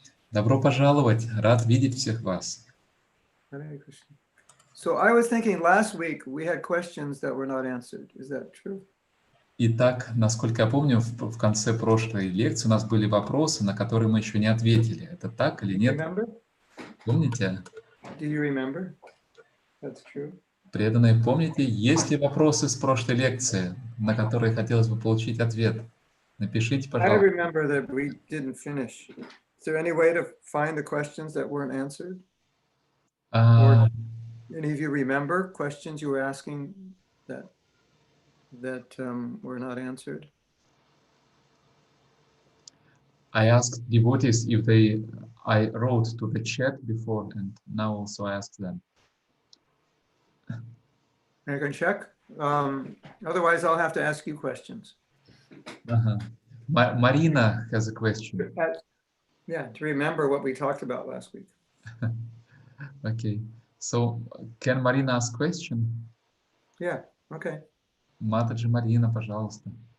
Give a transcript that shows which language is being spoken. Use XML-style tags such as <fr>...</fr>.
<ru>Добро пожаловать, рад видеть всех вас.</ru> <en>Hare Krishna. So I was thinking last week we had questions that were not answered. Is that true?</en> <ru>Итак, насколько я помню, в конце прошлой лекции у нас были вопросы, на которые мы еще не ответили. Это так или нет?</ru> <en>Remember?</en> <ru>Помните?</ru> <en>Do you remember? That's true.</en> <ru>Преданные, помните, есть ли вопросы с прошлой лекции, на которые хотелось бы получить ответ? Напишите,</ru> <en>I</en> <ru>пожалуйста.</ru> <en>remember that we didn't finish. Is there any way to find the questions that weren't answered? Or any of you remember questions you were asking that were not answered? I asked devotees if I wrote to the chat before, and now also I ask them. I can check. Otherwise, I'll have to ask you questions. Marina has a question. Yeah, to remember what we talked about last week. Okay, so can Marina ask question? Yeah, okay.</en> <ru>Матаджи Марина, пожалуйста.</ru>